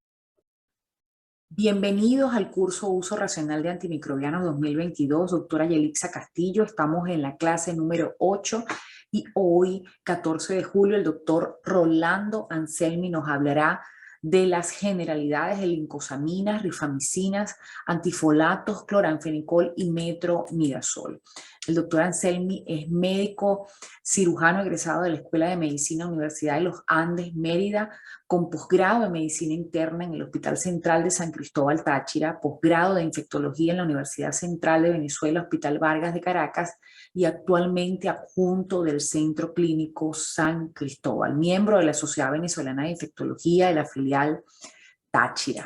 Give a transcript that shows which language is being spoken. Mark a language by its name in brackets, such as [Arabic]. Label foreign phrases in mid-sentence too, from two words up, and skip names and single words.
[Spanish] Bienvenidos al curso Uso Racional de Antimicrobianos 2022, doctora Yelixa Castillo. Estamos en la clase número 8 y hoy, 14 de julio, el doctor Rolando Anselmi nos hablará de las generalidades de lincosaminas, rifamicinas, antifolatos, cloranfenicol y metronidazol. El doctor Anselmi es médico cirujano egresado de la Escuela de Medicina Universidad de los Andes, Mérida, con posgrado de Medicina Interna en el Hospital Central de San Cristóbal, Táchira, posgrado de Infectología en la Universidad Central de Venezuela, Hospital Vargas de Caracas, y actualmente adjunto del Centro Clínico San Cristóbal, miembro de la Sociedad Venezolana de Infectología de la filial Táchira.